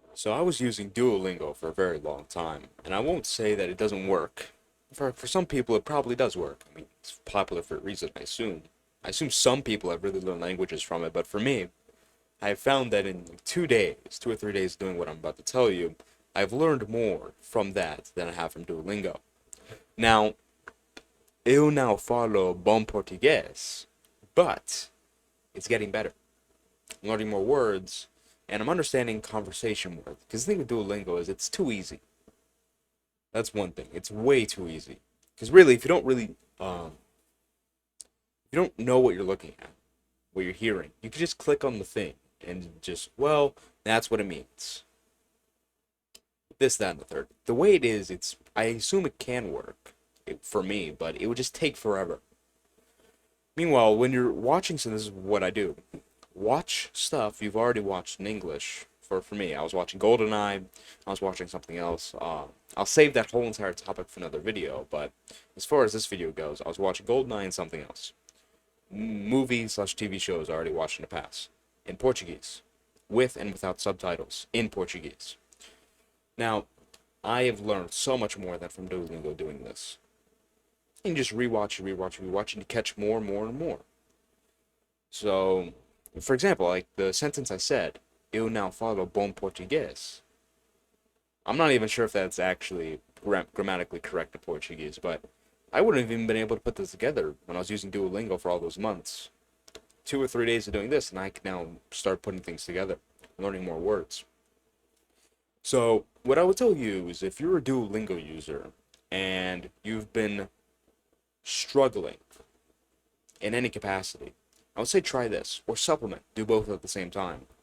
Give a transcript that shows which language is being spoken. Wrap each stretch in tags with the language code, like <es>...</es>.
<en>So I was using Duolingo for a very long time, and I won't say that it doesn't work. For some people, it probably does work. I mean, it's popular for a reason, I assume. I assume some people have really learned languages from it, but for me, I have found that in like 2 days, 2 or 3 days doing what I'm about to tell you, I've learned more from that than I have from Duolingo. Now,</en> <pt>eu não falo bom português,</pt> <en>but it's getting better. I'm learning more words, and I'm understanding conversation more. Because the thing with Duolingo is it's too easy. That's one thing. It's way too easy. Because really, if you don't you don't know what you're looking at, what you're hearing, you can just click on the thing and just, well, that's what it means. This, that, and the third. The way it is, I assume it can work for me, but it would just take forever. Meanwhile, when you're watching, so this is what I do. Watch stuff you've already watched in English. For me, I was watching GoldenEye, I was watching something else. I'll save that whole entire topic for another video, but as far as this video goes, I was watching GoldenEye and something else. Movie/TV shows I already watched in the past. In Portuguese. With and without subtitles. In Portuguese. Now, I have learned so much more than from Duolingo doing this. You can just rewatch, and catch more and more and more. So, for example, like the sentence I said,</en> <pt>eu não falo bom português.</pt> <en>I'm not even sure if that's actually grammatically correct in Portuguese, but I wouldn't have even been able to put this together when I was using Duolingo for all those months. 2 or 3 days of doing this, and I can now start putting things together, learning more words. So, what I would tell you is if you're a Duolingo user and you've been struggling in any capacity, I would say try this, or supplement, do both at the same time.</en>